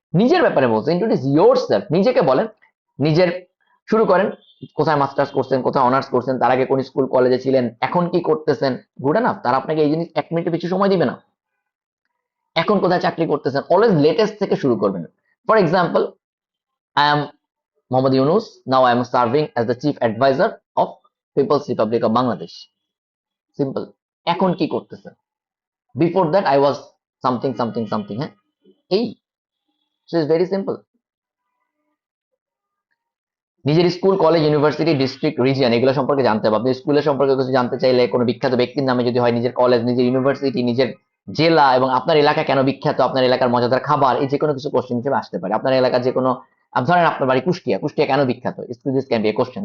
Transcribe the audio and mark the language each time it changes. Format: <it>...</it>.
<bn>নিজের ব্যাপারে বলছেন,</bn> <en>introduce yourself,</en> <bn>নিজেকে বলেন। নিজের শুরু করেন, কোথায় মাস্টার্স করছেন, কোথায় অনার্স করছেন, তার আগে কোন স্কুল কলেজে ছিলেন, এখন কি করতেছেন।</bn> <en>good enough,</en> <bn>তারা আপনাকে এই জিনিস 1 মিনিটের বেশি সময় দিবে না। এখন কোথায় চাকরি করতেছেন, অলওয়েজ লেটেস্ট থেকে শুরু করবেন।</bn> <en>For example, I am Mohammad Yunus. Now I am serving as the chief advisor of People's Republic of Bangladesh. Simple.</en> <bn>এখন কি করতেছেন?</bn> <en>Before that I was something something something, হ্যাঁ, এই। So it's very simple.</en> <bn>নিজের school, college, university, district, region এগুলো সম্পর্কে জানতে হবে। আপনি স্কুলের সম্পর্কে কিছু জানতে চাইলে কোনো বিখ্যাত ব্যক্তির নামে যদি হয়, নিজের কলেজ, নিজের ইউনিভার্সিটি, নিজের জেলা এবং আপনার এলাকা কেন বিখ্যাত, আপনার এলাকার মজাদার খাবার, এই যে কোনো কিছু কোশ্চেন হিসেবে আসতে পারে। আপনার এলাকার যে কোনো, ধরেন আপনার বাড়ি কুষ্টিয়া, কুষ্টিয়া কেন বিখ্যাত,</bn> <en>This can be a question.</en>